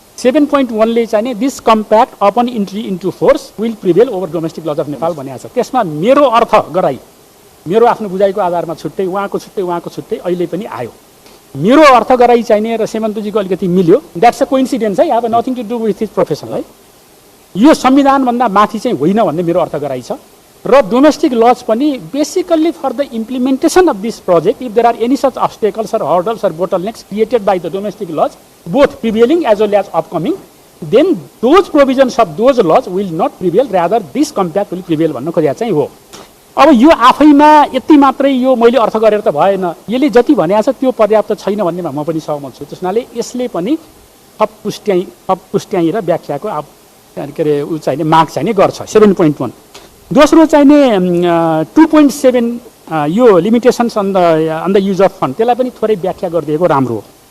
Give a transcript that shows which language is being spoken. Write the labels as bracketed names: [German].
[English] 7.1 ले चाहिँ this compact upon entry into force will prevail over domestic laws of Nepal [Nepali] भनेको छ। त्यसमा मेरो अर्थ गराई, मेरो आफ्नो बुझाइको आधारमा छुट्टै, उहाँको छुट्टै अहिले पनि आयो। मेरो अर्थ गराई चाहिने र सेमन्तजीको अलिकति मिल्यो, [English] That's a coincidence है, have nothing to do with his profession है। [Nepali] यो संविधानभन्दा माथि चाहिँ होइन भन्ने मेरो अर्थ गराइ छ। [English] र domestic laws पनि basically for the implementation of this project if there are any such obstacles or hurdles or bottlenecks created by the domestic laws, both prevailing as well as upcoming, then those provisions of those laws will not prevail, rather this compact will prevail [Nepali] भन्न खोजेको चाहिँ हो। अब यो आफैमा यति मात्रै यो मैले अर्थ गरेर त भएन, यसले जति भनेको छ त्यो पर्याप्त छैन भन्नेमा म पनि सहमत छु। त्यसनाले यसले पनि थप पुष्ट्याइ र व्याख्याको के अरे ऊ चाहिने माग चाहिने गर्छ। 7.1 दोस्रो चाहिने 2.7 यो [English] limitations on the use of fund, [Nepali] त्यसलाई पनि थोरै व्याख्या गरिदिएको राम्रो हो।